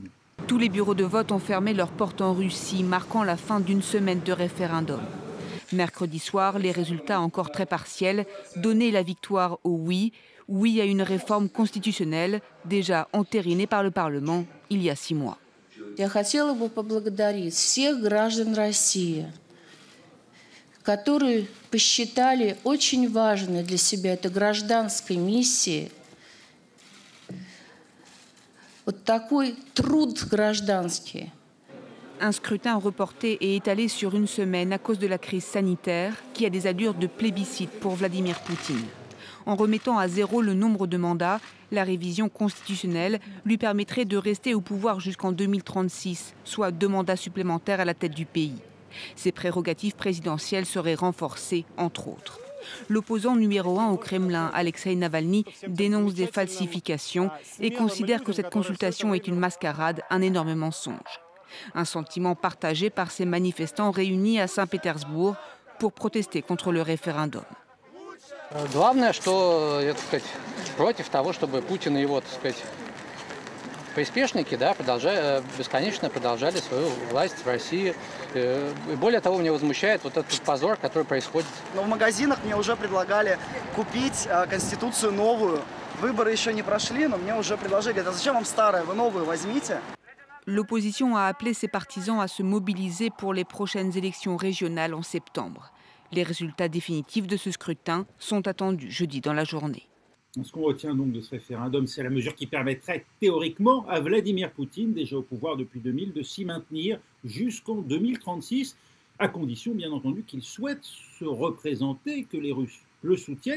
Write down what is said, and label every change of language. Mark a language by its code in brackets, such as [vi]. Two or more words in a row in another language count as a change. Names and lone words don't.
[fr] Tous les bureaux de vote ont fermé leurs portes en Russie, marquant la fin d'une semaine de référendum. Mercredi soir, les résultats encore très partiels donnaient la victoire au oui. Oui à une réforme constitutionnelle déjà entérinée par le Parlement il y a 6 mois. [ru] Я хотела бы поблагодарить всех граждан России, которые посчитали очень важной для себя этой гражданской миссии вот такой труд гражданский. [fr] Un scrutin reporté et étalé sur une semaine à cause de la crise sanitaire qui a des allures de plébiscite pour Vladimir Poutine. En remettant à zéro le nombre de mandats, la révision constitutionnelle lui permettrait de rester au pouvoir jusqu'en 2036, soit 2 mandats supplémentaires à la tête du pays. Ses prérogatives présidentielles seraient renforcées, entre autres. L'opposant numéro 1 au Kremlin, Alexei Navalny, dénonce des falsifications et considère que cette consultation est une mascarade, un énorme mensonge. Un sentiment partagé par ces manifestants réunis à Saint-Pétersbourg pour protester contre le référendum. [ru] Главное, что, я, так сказать, против того, чтобы Путин и его, так сказать, приспешники, да, бесконечно продолжали свою власть в России. И более того, меня возмущает вот этот позор, который происходит. Но в магазинах мне уже предлагали купить конституцию новую. Выборы еще не прошли, но мне уже предложили. Говорят, а зачем вам старая, вы новую возьмите. [fr] L'opposition a appelé ses partisans à se mobiliser pour les prochaines élections régionales en septembre. Les résultats définitifs de ce scrutin sont attendus jeudi dans la journée. Ce qu'on retient donc de ce référendum, c'est la mesure qui permettrait théoriquement à Vladimir Poutine, déjà au pouvoir depuis 2000, de s'y maintenir jusqu'en 2036, à condition bien entendu qu'il souhaite se représenter, que les Russes le soutiennent.